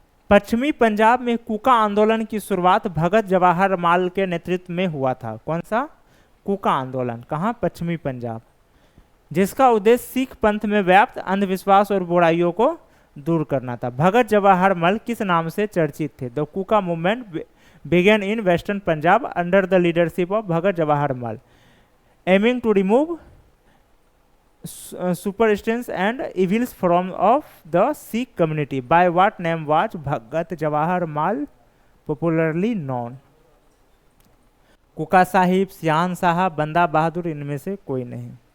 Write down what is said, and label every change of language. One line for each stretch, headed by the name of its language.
Hindi: पश्चिमी पंजाब में कूका आंदोलन की शुरुआत भगत जवाहर लाल के नेतृत्व में हुआ था। कौन सा? कूका आंदोलन। कहाँ? पश्चिमी पंजाब। जिसका उद्देश्य सिख पंथ में व्याप्त अंधविश्वास और बुराइयों को दूर करना था। भगत जवाहर लाल किस नाम से चर्चित थे?
English: The Kuka movement began in western Punjab under the leadership of Bhagat Jawahar Lal, aiming to remove superstitions and evils from of the Sikh community. By what name was Bhagat Jawahar Lal popularly known?
Hindi: कुका साहिब, सियान साहब, बंदा बहादुर, इनमें से कोई नहीं।